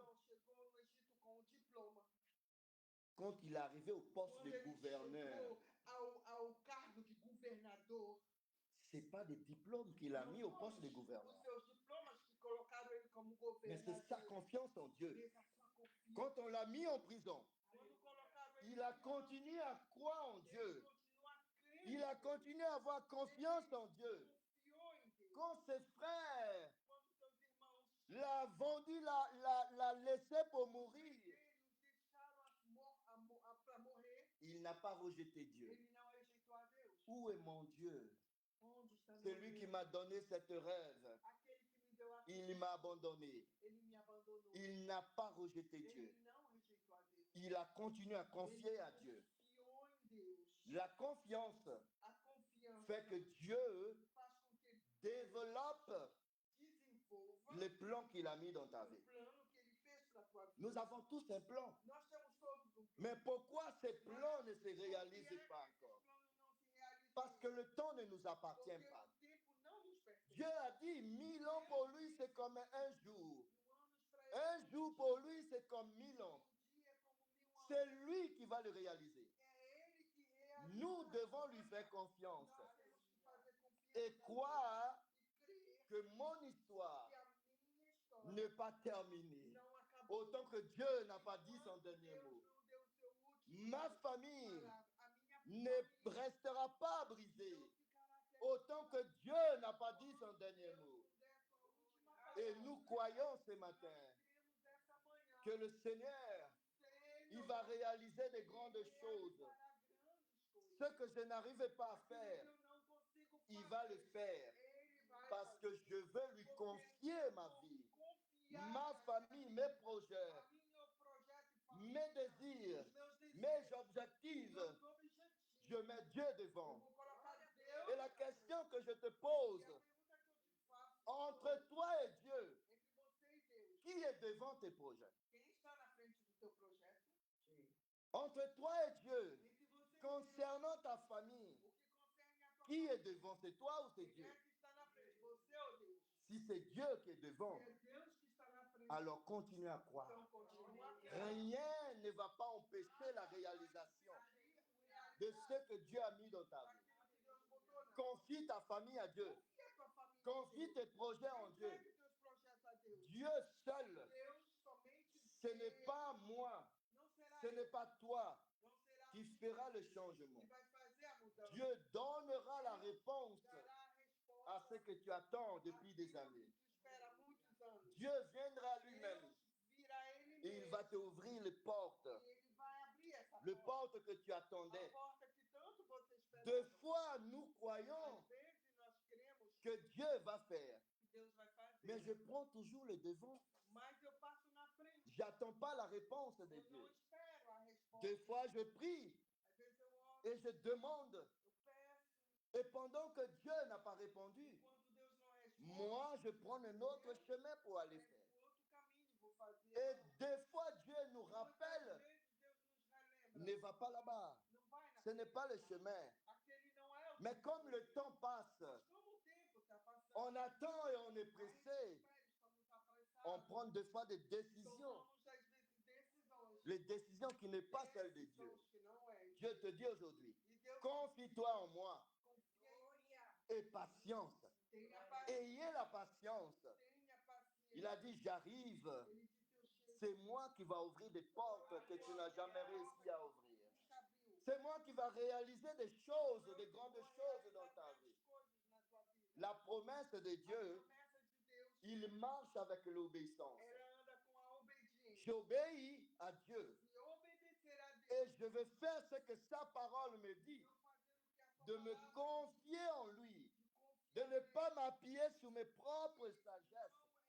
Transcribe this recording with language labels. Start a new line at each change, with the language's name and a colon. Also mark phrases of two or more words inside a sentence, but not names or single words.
Portuguese: não chegou no Egito com o diploma.
French: Quand il est arrivé au poste
Portuguese: Quando de ele
French: gouverneur,
Portuguese: chegou ao cargo de governador,
French: c'est pas des diplômes qu'il a mis au poste de gouverneur,
Portuguese: os seus diplomas que colocaram ele como
French: mais c'est sa
Portuguese: governador,
French: confiance en Dieu.
Portuguese: fez a sua confiança.
French: Quand on l'a mis en prison,
Portuguese: Quando colocaram ele
French: il a continué à croire en
Portuguese: ele
French: Dieu.
Portuguese: continua a crer,
French: Il a continué à avoir confiance en Dieu.
Portuguese: confiou em Deus.
French: Quand ses frères
Portuguese: Quando seus irmãos
French: l'a vendu, l'a laissé pour mourir,
Portuguese: deixaram para morrer,
French: il n'a pas rejeté Dieu.
Portuguese: ele não rejeitou a Deus.
French: Où est mon Dieu?
Portuguese: Onde está meu
French: Celui qui
Portuguese: Deus?
French: m'a donné cette rêve,
Portuguese: Aquele que me deu a
French: il m'a abandonné.
Portuguese: ele me abandonou.
French: Il n'a pas rejeté Dieu.
Portuguese: Ele não rejeitou a Deus.
French: Il a continué à confier à Dieu.
Portuguese: Confiou em Deus.
French: La confiance
Portuguese: A confiança
French: fait que Dieu
Portuguese: faz com que ele
French: développe
Portuguese: desenvolva
French: les plans qu'il a mis dans ta
Portuguese: o
French: vie.
Portuguese: plano que ele fez para a tua vida.
French: Nous avons tous un plan.
Portuguese: Nós temos todos um plano.
French: Mais pourquoi ces plans ne se
Portuguese: Por que
French: réalisent pas
Portuguese: esses
French: encore?
Portuguese: planos não se realizam?
French: Parce que le temps ne nous
Portuguese: Porque
French: appartient pas.
Portuguese: o tempo não nos pertence.
French: Dieu a dit 1000 ans pour lui, c'est comme un jour.
Portuguese: 1000 anos para ele
French: Un jour pour lui, c'est comme 1000 ans.
Portuguese: dia é como 1000 anos.
French: C'est lui qui va le réaliser.
Portuguese: É ele que realiza.
French: Nous devons lui faire confiance
Portuguese: Nós temos que fazer confiança
French: et croire
Portuguese: e crer
French: que mon histoire
Portuguese: que a minha história
French: n'est pas terminée.
Portuguese: não acabou.
French: Autant que Dieu n'a pas dit son dernier
Portuguese: Deus
French: mot.
Portuguese: não deu o seu último
French: Ma famille
Portuguese: palavra. A minha
French: ne
Portuguese: família
French: restera pas brisée.
Portuguese: não ficará sem
French: Autant que Dieu n'a pas dit son dernier mot.
Portuguese: Deus der a sua última
French: Et
Portuguese: palavra.
French: nous croyons ce matin
Portuguese: Cremos essa manhã
French: que le Seigneur, il
Portuguese: Senhor,
French: va réaliser de grandes choses.
Portuguese: realizará grandes coisas.
French: Ce que je n'arrive pas à faire,
Portuguese: Eu não consigo
French: il
Portuguese: fazer.
French: va le faire.
Portuguese: Ele vai
French: Parce
Portuguese: fazer.
French: que je veux lui confier ma vie,
Portuguese: Confiar
French: ma famille, mes projets,
Portuguese: a meu projeto e família,
French: mes désirs,
Portuguese: os meus desejos,
French: mes objectifs.
Portuguese: meus objetivos.
French: Je mets Dieu
Portuguese: Eu
French: devant.
Portuguese: vou colocar Deus.
French: Et la question que je te
Portuguese: E
French: pose,
Portuguese: a pergunta que eu te faço
French: entre toi et Dieu,
Portuguese: entre você e Deus,
French: qui est devant tes projets?
Portuguese: quem está na frente do teu projeto?
French: Entre toi et Dieu,
Portuguese: Entre você e Deus,
French: concernant ta famille,
Portuguese: o que concerne a tua
French: qui
Portuguese: família,
French: est devant? C'est toi ou c'est
Portuguese: quem
French: Dieu?
Portuguese: é que está na frente? Você ou Deus?
French: Si c'est Dieu qui est devant,
Portuguese: Se é Deus que está na frente,
French: alors continue à croire.
Portuguese: então continua a crer.
French: Rien ne va pas empêcher la réalisation de ce que Dieu a mis dans ta vie.
Portuguese: Aquilo que Deus botou na
French: Confie ta famille à Dieu.
Portuguese: Confia a tua família.
French: Confie tes projets en Dieu.
Portuguese: Entregue teus projetos a Deus.
French: Dieu seul,
Portuguese: Deus, somente
French: ce n'est
Portuguese: Deus,
French: pas moi,
Portuguese: não será
French: ce n'est
Portuguese: eu,
French: pas toi
Portuguese: não será
French: qui
Portuguese: tu
French: fera le
Portuguese: que
French: changement.
Portuguese: vai fazer a mudança.
French: Dieu donnera la réponse
Portuguese: Dará a resposta
French: à ce que tu attends depuis des
Portuguese: àquilo
French: années.
Portuguese: que tu espera há muitos anos.
French: Dieu viendra lui-même
Portuguese: Deus virá ele
French: et il
Portuguese: mesmo
French: va te ouvrir les portes,
Portuguese: e ele vai abrir essa
French: les
Portuguese: porta.
French: portes que tu
Portuguese: A
French: attendais.
Portuguese: porta que tanto você esperava.
French: Des fois, nous croyons
Portuguese: Às vezes nós cremos
French: que Dieu va faire,
Portuguese: que Deus vai fazer.
French: mais je prends toujours le devant.
Portuguese: Mas eu passo na frente.
French: J'attends pas la réponse de
Portuguese: Eu não
French: Dieu.
Portuguese: espero a resposta.
French: Des fois, je prie
Portuguese: Às vezes eu oro,
French: et je demande.
Portuguese: eu peço.
French: Et pendant que Dieu n'a pas répondu,
Portuguese: Quando Deus não responde,
French: moi, je prends un autre chemin pour aller faire.
Portuguese: o outro caminho vou fazer.
French: Et des fois, Dieu nous
Portuguese: Muitas
French: rappelle,
Portuguese: vezes Deus nos relembra.
French: ne va pas là-bas.
Portuguese: Não vai
French: Ce n'est
Portuguese: naquele
French: pas le
Portuguese: lugar.
French: chemin.
Portuguese: Aquele não é o
French: Mais
Portuguese: caminho.
French: comme le temps passe,
Portuguese: Mas como o tempo está passando,
French: on attend et on est
Portuguese: a gente
French: pressé.
Portuguese: espera, estamos apressados.
French: On prend des fois des décisions.
Portuguese: Tomamos às vezes decisões.
French: Les décisions qui n'est pas celles de Dieu.
Portuguese: Decisões que não é.
French: Dieu te dit aujourd'hui,
Portuguese: E Deus
French: confie-toi en moi
Portuguese: confia em mim.
French: et patience.
Portuguese: Tenha paciência.
French: Ayez la patience.
Portuguese: Tenha paciência.
French: Il a dit, j'arrive.
Portuguese: Ele disse, eu chego.
French: C'est moi qui va ouvrir des portes que tu n'as jamais réussi à ouvrir.
Portuguese: Nunca abriu.
French: C'est moi qui va réaliser des choses, des grandes choses dans ta vie. La promesse de Dieu, il marche avec l'obéissance. J'obéis à Dieu et je vais faire ce que sa parole me dit, de me confier en lui, de ne pas m'appuyer sur mes propres sagesses.